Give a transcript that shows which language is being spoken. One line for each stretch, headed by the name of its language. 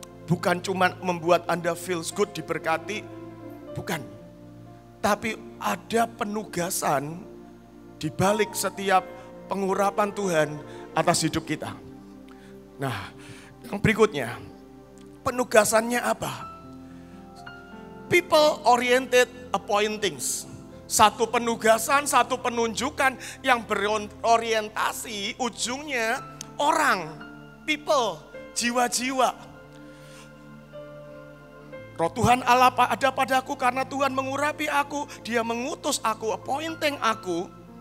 Indonesian: Bukan cuma membuat Anda
English: feels good,
Indonesian: diberkati, bukan. Tapi ada penugasan di balik setiap pengurapan Tuhan atas hidup kita. Nah, yang berikutnya, penugasannya apa?
English: People oriented appointings.
Indonesian: Satu penugasan, satu penunjukan yang berorientasi ujungnya orang, people, jiwa-jiwa. Roh Tuhan Allah ada padaku karena Tuhan mengurapi aku, Dia mengutus aku, appointing aku.